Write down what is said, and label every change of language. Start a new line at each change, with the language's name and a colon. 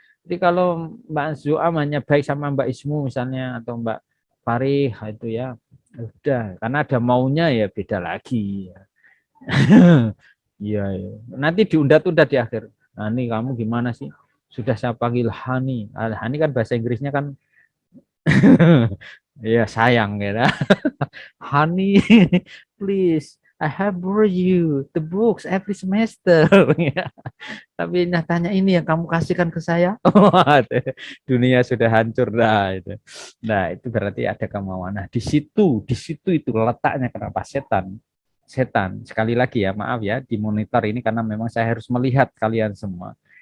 Indonesian: Jadi kalau Mbak Zuam hanya baik sama Mbak Ismu misalnya atau Mbak Farih itu ya udah, karena ada maunya ya beda lagi. Iya, ya. Nanti diunda-tunda di akhir. Nah, ini kamu gimana sih? Sudah saya panggil Hani. Hani kan bahasa Inggrisnya kan ya sayang gitu.
English: Honey, please, I have borrowed you the books every semester.
Indonesian: Tapi nyatanya ini yang kamu kasihkan ke saya. Dunia sudah hancur dah itu. Nah, itu berarti ada kemauan. Nah, di situ itu letaknya kenapa setan. Sekali lagi ya, maaf ya, di monitor ini karena memang saya harus melihat kalian semua.